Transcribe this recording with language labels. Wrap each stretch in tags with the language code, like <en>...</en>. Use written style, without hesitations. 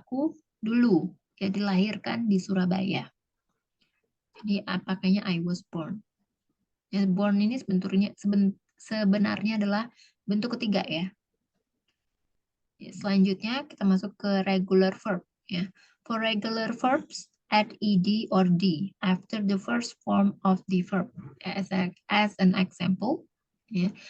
<id>Aku dulu ya dilahirkan di Surabaya. Jadi pakainya</id> <en>I was born.</en> <id>Ya, born ini sebenarnya adalah bentuk ketiga ya. Selanjutnya kita masuk ke regular verb ya.</id> <en>For regular verbs, add ed or d after the first form of the verb as an example ya.</en>